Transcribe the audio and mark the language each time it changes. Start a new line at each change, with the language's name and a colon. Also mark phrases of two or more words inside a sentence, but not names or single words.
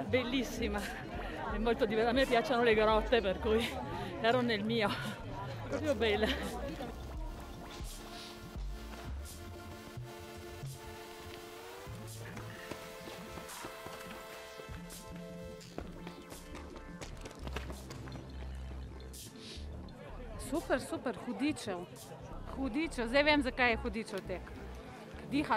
Italian: bellissima, è molto divertente, a me piacciono le grotte per cui ero nel mio, proprio bella.
Slovenian: Super, super, hudičev, zdaj vem, zakaj je hudičev tek, dihaš.